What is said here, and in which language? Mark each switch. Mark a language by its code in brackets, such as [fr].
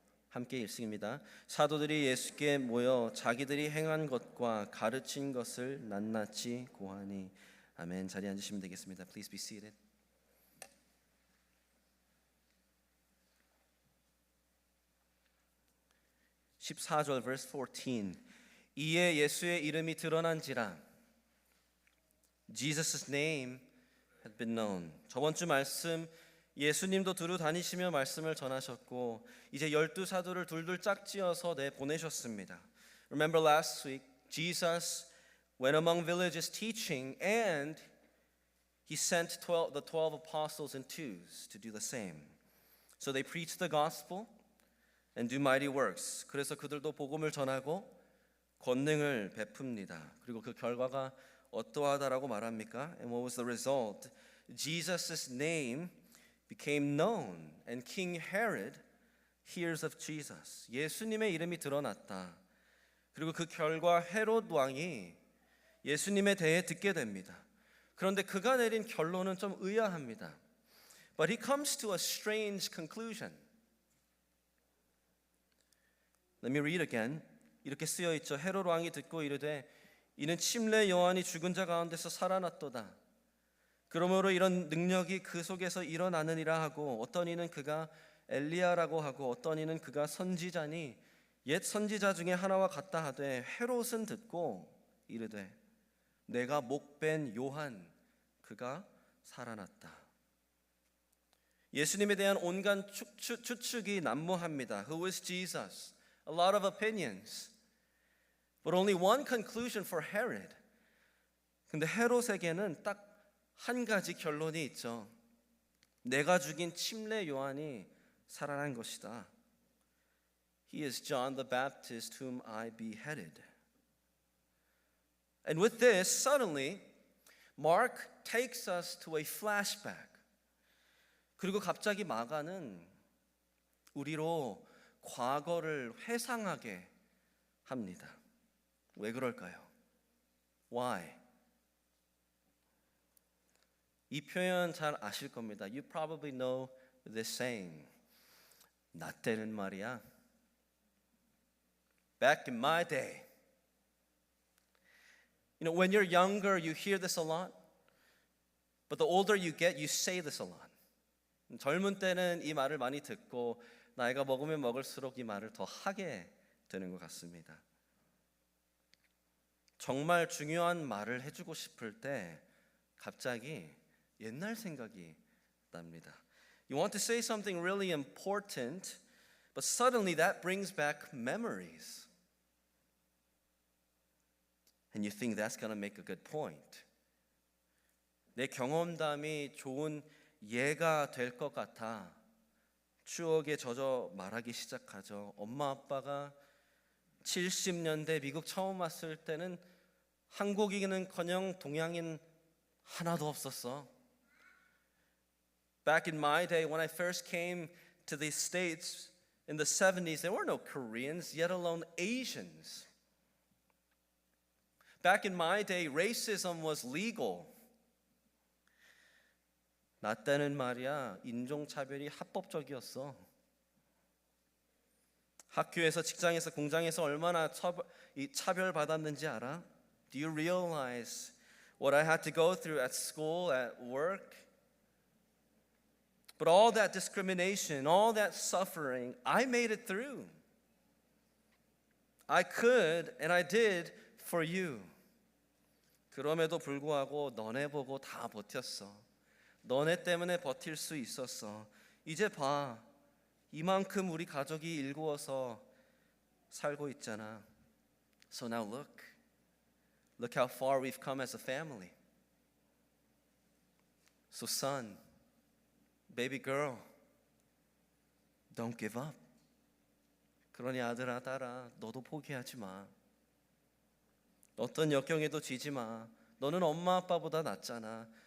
[ko] 함께 읽습니다. 사도들이 예수께 모여 자기들이 행한 것과 가르친 것을 낱낱이 고하니. 아멘. 자리에 앉으시면 되겠습니다. [en] Please be seated. (14절) verse 14. [ko] 이에 예수의 이름이 드러난지라. [en] Jesus' name had been known. [ko] 저번 주 말씀 예수님도 두루 다니시며 말씀을 전하셨고 이제 12사도를 둘둘 짝지어서 내보내셨습니다. [en] Remember last week Jesus went among villages teaching and he sent the 12 apostles in twos to do the same. So they preach the gospel and do mighty works. [ko] 그래서 그들도 복음을 전하고 권능을 베풉니다. 그리고 그 결과가 어떠하다라고 말합니까? [en] And what was the result? Jesus' name became known and King Herod hears of Jesus. [ko] 예수님의 이름이 드러났다. 그리고 그 결과 헤롯 왕이 예수님에 대해 듣게 됩니다. 그런데 그가 내린 결론은 좀 의아합니다. [en] But he comes to a strange conclusion. Let me read again. [ko] 이렇게 쓰여 있죠. 헤롯 왕이 듣고 이르되 이는 침례 요한이 죽은 자 가운데서 살아났도다. 그러므로 이런 능력이 그 속에서 일어나느니라 하고 어떤 이는 그가 엘리야라고 하고 어떤 이는 그가 선지자니 옛 선지자 중에 하나와 같다 하되 헤롯은 듣고 이르되 내가 목벤 요한 그가 살아났다. 예수님에 대한 온갖 추측이 난무합니다. [en] Who is Jesus? A lot of opinions. But only one conclusion for Herod. [ko] 근데 헤롯에게는 딱 한 가지 결론이 있죠. 내가 죽인 침례 요한이 살아난 것이다. [en] He is John the Baptist whom I beheaded. And with this, suddenly, Mark takes us to a flashback. [ko] 그리고 갑자기 마가는 우리로 과거를 회상하게 합니다. 왜 그럴까요? [en] Why? [ko] 이 표현 잘 아실 겁니다. [en] You probably know this saying. [ko] 나 때는 말이야. [en] Back in my day. You know, when you're younger, you hear this a lot. But the older you get, you say this a lot. [ko] 젊은 때는 이 말을 많이 듣고 나이가 먹으면 먹을수록 이 말을 더 하게 되는 것 같습니다. 정말 중요한 말을 해주고 싶을 때 갑자기 옛날 생각이 납니다. [en] You want to say something really important, but suddenly that brings back memories. And you think that's going to make a good point. [ko] 내 경험담이 좋은 예가 될 것 같아 추억에 젖어 말하기 시작하죠. 엄마 아빠가 70년대 미국 처음 왔을 때는 한국인은커녕 동양인 하나도 없었어. [en] Back in my day, when I first came to the States in the 70s, there were no Koreans, yet alone Asians. Back in my day, racism was legal. [ko] 나 때는 말이야, 인종차별이 합법적이었어. 학교에서, 직장에서, 공장에서 얼마나 차별받았는지 알아? [en] Do you realize what I had to go through at school, at work? But all that discrimination, all that suffering, I made it through. I could and I did for you. [ko] 그럼에도 불구하고 너네 보고 다 버텼어. 너네 때문에 버틸 수 있었어. 이제 봐. 이만큼 우리 가족이 일구어서 살고 있잖아. [en] So now look. Look how far we've come as a family. So son, baby girl, don't give up. [ko] 그러니 아들아, 딸아, 너도 포기하지 마. 어떤 역경에도 지지 마. 너는 엄마 아빠보다 낫잖아.